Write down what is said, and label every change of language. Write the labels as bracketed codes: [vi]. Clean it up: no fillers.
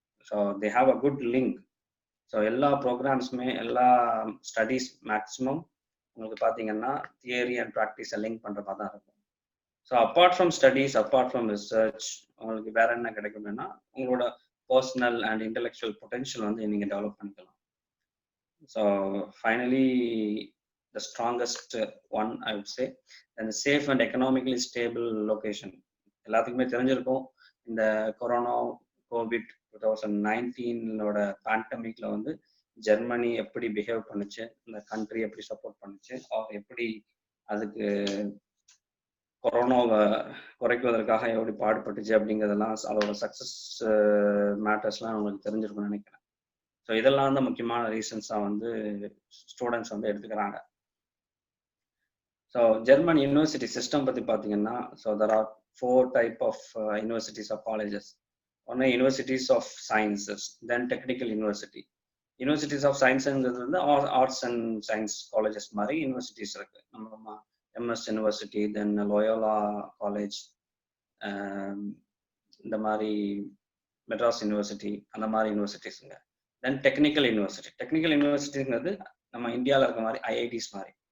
[ta] So they have a good link. So எல்லா ப்ரோக்ராம்ஸுமே, எல்லா studies maximum உங்களுக்கு பார்த்தீங்கன்னா தியரி அண்ட் ப்ராக்டிஸை லிங்க் பண்ணுற மாதிரி தான் இருக்கும். So apart from studies, apart from research, உங்களுக்கு வேற என்ன கிடைக்கும்னா உங்களோட பர்சனல் அண்ட் இன்டெலெக்சுவல் பொட்டென்ஷியல் வந்து நீங்கள் டெவலப் பண்ணிக்கலாம். [en] So finally the strongest one I would say, and safe and economically stable location. [ta] எல்லாத்துக்குமே தெரிஞ்சிருக்கும் இந்த கொரோனா கோவிட் 2019 பேண்டமிக்ல வந்து ஜெர்மனி எப்படி பிஹேவ் பண்ணுச்சு, இந்த கண்ட்ரி எப்படி சப்போர்ட் பண்ணுச்சு, எப்படி அதுக்கு கொரோனாவை குறைக்குவதற்காக எப்படி பாடுபட்டுச்சு அப்படிங்கிறதெல்லாம் அதோட சக்ஸஸ் மேட்டர்ஸ்லாம் உங்களுக்கு தெரிஞ்சிருக்கும்னு நினைக்கிறேன். ஸோ இதெல்லாம் தான் முக்கியமான ரீசன்ஸாக வந்து ஸ்டூடெண்ட்ஸ் வந்து எடுத்துக்கிறாங்க. ஸோ ஜெர்மன் யூனிவர்சிட்டி சிஸ்டம் பற்றி பார்த்தீங்கன்னா, so [en] There are 4 type of universities or colleges. One universities of sciences, then technical university. [ta] Universities of science ங்கிறது வந்து ஆர்ட்ஸ் அண்ட் சயின்ஸ் காலேஜஸ் மாதிரி யூனிவர்சிட்டிஸ் இருக்கு. நம்ம எம்எஸ் யூனிவர்சிட்டி, தென் லோயோலா காலேஜ், இந்த மாதிரி Madras university, அந்த மாதிரி யூனிவர்சிட்டிஸுங்க. தென் டெக்னிக்கல் யூனிவர்சிட்டிங்கிறது நம்ம இந்தியாவில் இருக்க மாதிரி ஐஐடிஸ் மாதிரி.